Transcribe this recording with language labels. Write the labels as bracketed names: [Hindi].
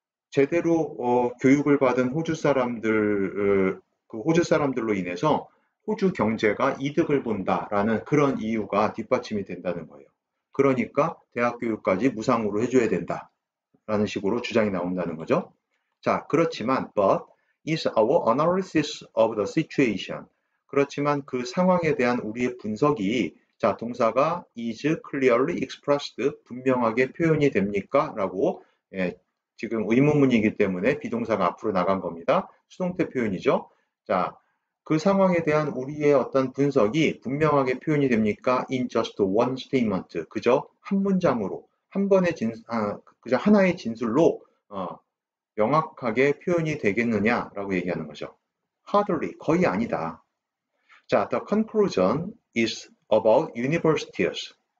[Korean] 제대로 교육을 받은 호주 사람들로 인해서 호주 경제가 이득을 본다라는 그런 이유가 뒷받침이 된다는 거예요. 그러니까 대학 교육까지 무상으로 해줘야 된다라는 식으로 주장이 나온다는 거죠. [English] 자, [Korean] 그렇지만 [English] but is our analysis of the situation. [Korean] 그렇지만 그 상황에 대한 우리의 분석이 자, 동사가 [English] is clearly expressed, [Korean] 분명하게 표현이 됩니까? 라고 지금 의문문이기 때문에 비동사가 앞으로 나간 겁니다. 수동태 표현이죠. 자, 그 상황에 대한 우리의 어떤 분석이 분명하게 표현이 됩니까? [English] In just one statement. [Korean] 그저 한 문장으로, 그저 하나의 진술로 명확하게 표현이 되겠느냐라고 얘기하는 거죠. Hardly, 거의 아니다. [English] 자, the conclusion is about universities.